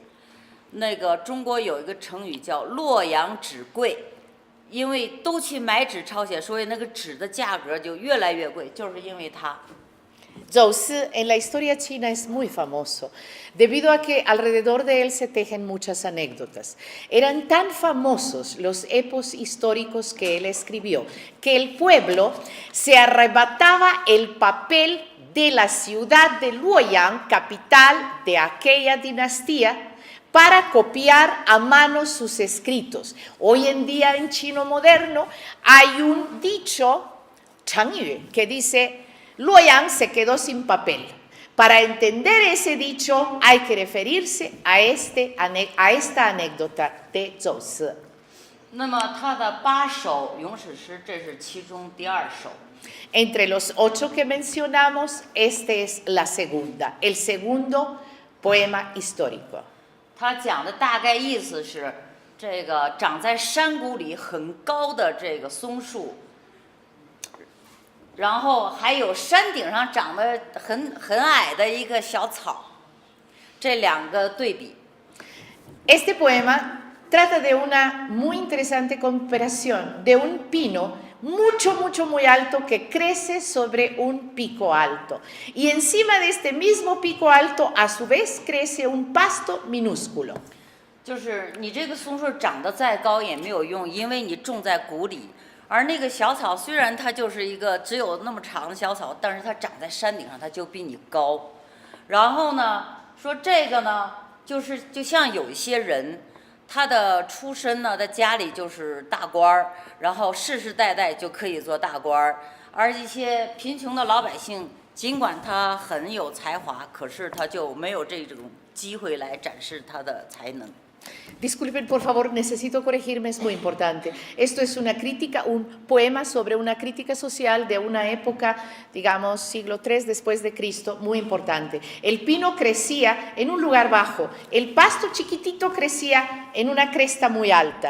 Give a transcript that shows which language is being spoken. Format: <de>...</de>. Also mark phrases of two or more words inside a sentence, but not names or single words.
<zh>那个中国有一个成语叫“洛阳纸贵”，因为都去买纸抄写，所以那个纸的价格就越来越贵，就是因为他。</zh> <es>Zhou Si en la historia china es muy famoso, debido a que alrededor de él se tejen muchas anécdotas. Eran tan famosos los epos históricos que él escribió, que el pueblo se arrebataba el papel de la ciudad de Luoyang, capital de aquella dinastía, para copiar a mano sus escritos. Hoy en día en chino moderno hay un dicho, changyu, que dice: Luoyang se quedó sin papel. Para entender ese dicho hay que referirse a esta anécdota de Zhou Si.</es> <zh>那么他的8首咏史诗，这是其中第2首。</zh> <es>Entre los 8 que mencionamos, este es la segunda, el segundo poema histórico.</es> <zh>他讲的大概意思是，这个长在山谷里很高的这个松树。然后还有山顶上长得很矮的一个小草，这2个对比。</zh> <es>Este poema trata de una muy interesante comparación de un pino muy alto que crece sobre un pico alto. Y encima de este mismo pico alto, a su vez, crece un pasto minúsculo.</es> <zh>就是你这个松树长得再高也没有用，因为你种在谷里。而那个小草虽然它就是一个只有那么长的小草，但是它长在山顶上，它就比你高。然后呢，说这个呢，就像有一些人，他的出身呢，在家里就是大官儿，然后世世代代就可以做大官儿。而一些贫穷的老百姓，尽管他很有才华，可是他就没有这种机会来展示他的才能。</zh> <es>Disculpen, por favor, necesito corregirme, es muy importante. Esto es una crítica, un poema sobre una crítica social de una época, digamos, siglo III después de Cristo, muy importante. El pino crecía en un lugar bajo, el pasto chiquitito crecía en una cresta muy alta.</es>